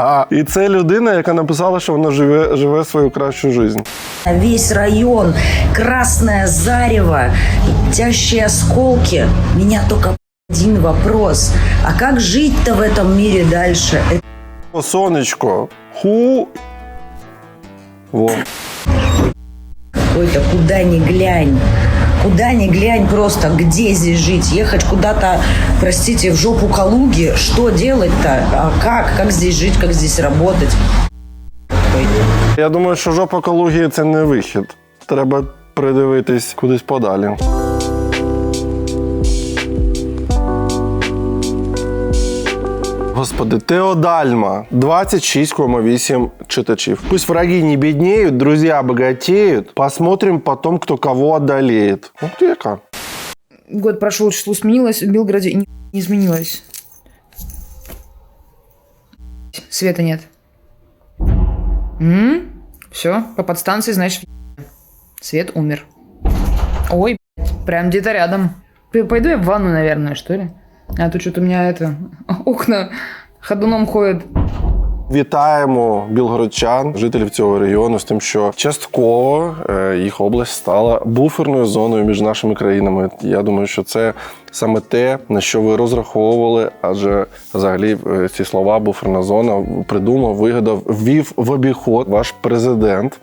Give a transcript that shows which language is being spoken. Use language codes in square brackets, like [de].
[uk] І це людина, яка написала, що вона живе свою кращу життя. [ru] Весь район, красное зарево, летящие осколки. Меня только один вопрос. А как жить-то в этом мире дальше? Сонечко. Во. Ой-то куда ни глянь. Куда ни глянь просто, где здесь жить? Ехать куда-то, простите, в жопу Калуги? Что делать-то? А как здесь жить, как здесь работать? [uk] Я думаю, що жопа Калуги – це не вихід. Треба придивитись кудись подалі. Господи, Теодальма, 26,8 читачів. [ru] Пусть враги не беднеют, друзья богатеют. Посмотрим потом, кто кого одолеет. Вот яка. Год прошел, число сменилось, в Белгороде не изменилось. Света нет. Все, по подстанции, значит, свет умер. Ой, прям где-то рядом. Пойду я в ванну, наверное, что ли? А тут что-то у меня окна ходуном ходят. [uk] Вітаємо білгородчан, жителів цього регіону, з тим, що частково їх область стала буферною зоною між нашими країнами. Я думаю, що це саме те, на що ви розраховували, адже взагалі ці слова «буферна зона» придумав, вигадав, ввів в обіход ваш президент.